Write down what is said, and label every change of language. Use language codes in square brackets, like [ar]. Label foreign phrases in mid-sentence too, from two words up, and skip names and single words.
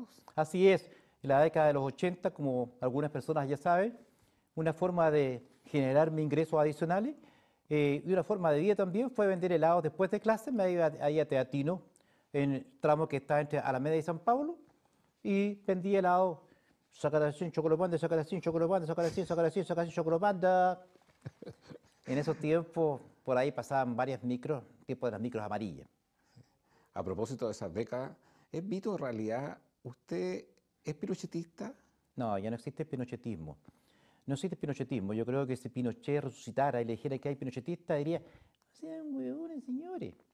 [es] Así es, en la década de los 80, como algunas personas ya saben, una forma de generarme ingresos adicionales y una forma de vida también fue vender helados después de clases. Me iba ahí a Teatino, en el tramo que está entre Alameda y San Pablo, y vendía helados. Sacaracín, chocolopanda, sacaracín, chocolopanda, sacaracín, sacaracín, sacaracín, chocolopanda. En esos tiempos, por ahí pasaban varias micros, tipo de las micros amarillas. A propósito de esas décadas, ¿es mito o realidad? ¿Usted es pinochetista? No, ya no existe el pinochetismo. No existe el pinochetismo. Yo creo que si Pinochet resucitara y le dijera que hay pinochetistas, diría, sean huevones, señores.